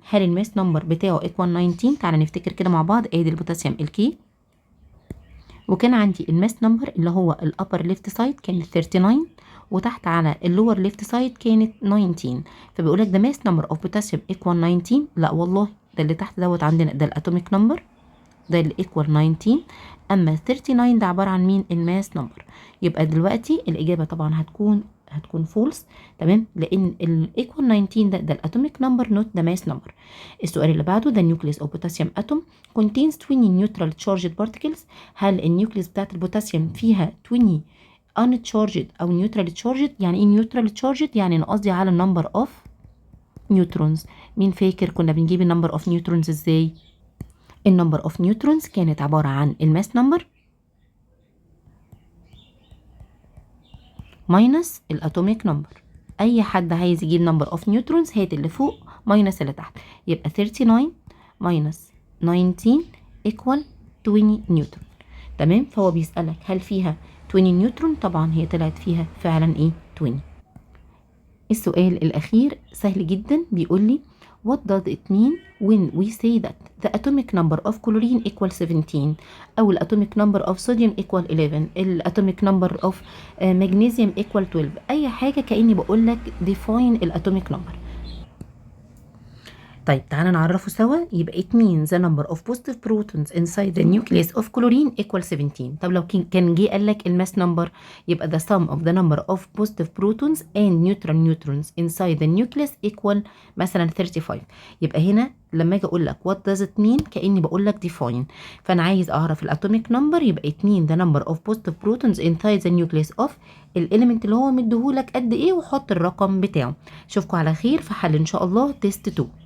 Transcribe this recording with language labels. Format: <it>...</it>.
<ar>هل الماس نمبر بتاعه</ar> <en>equal 19؟</en> <ar>تعالى نفتكر كده مع بعض. ادي البوتاسيوم الكي وكان عندي الماس نمبر اللي هو الابر ليفت سايد كانت 39 وتحت على اللور ليفت سايد كانت 19. فبيقول لك</ar> <en>the mass number of potassium equal 19.</en> <ar>لا والله ده اللي تحت دوت عندنا ده الاتوميك نمبر، ده اللي</ar> <en>equal 19.</en> <ar>اما 39 ده عباره عن مين؟ الماس نمبر. يبقى دلوقتي الاجابه طبعا هتكون فولس، تمام، لان الايكوال 19 ده الاتوميك نمبر نوت ذا ماس نمبر. السؤال اللي بعده</ar> <en>the nucleus of potassium atom contains 20 neutral charged particles.</en> <ar>هل النيوكليس بتاعت البوتاسيوم فيها 20 uncharged او</ar> <en>neutral charged؟</en> <ar>يعني ايه neutral charged؟ يعني انا قصدي على النمبر اوف نيوترونز. مين فاكر كنا بنجيب النمبر اوف نيوترونز ازاي؟ النمبر اوف نيوترونز كانت عباره عن الماس نمبر ماينس الاتوميك نمبر. اي حد عايز يجيب نمبر اوف نيوترونز هات اللي فوق ماينس اللي تحت. يبقى 39 ماينس 19 ايكوال 20 نيوترون، تمام. فهو بيسألك هل فيها 20 نيوترون؟ طبعا هي طلعت فيها فعلا ايه 20. السؤال الاخير سهل جدا، بيقول لي</ar> <en>what does it mean when we say that the atomic number of chlorine equal 17 أو ال atomic number of sodium equal 11 ال atomic number of magnesium equal 12؟</en> <ar>أي حاجة كأني بقول لك</ar> <en>define ال atomic number.</en> <ar>طيب تعالى نعرفه سوا. يبقى</ar> <en>it means the number of positive protons inside the nucleus of chlorine equal 17.</en> <ar>طب لو كان جه قال لك الماس نمبر يبقى</ar> <en>the sum of the number of positive protons and neutral neutrons inside the nucleus equal مثلا 35.</en> <ar>يبقى هنا لما اجي اقول لك</ar> <en>what does it mean</en> <ar>كاني بقول لك define. فانا عايز اعرف الاتوميك نمبر، يبقى</ar> <en>it means the number of positive protons inside the nucleus of</en> <ar>الاليمنت اللي هو مديهولك قد ايه وحط الرقم بتاعه. اشوفكم على خير في حل ان شاء الله تيست 2.</ar>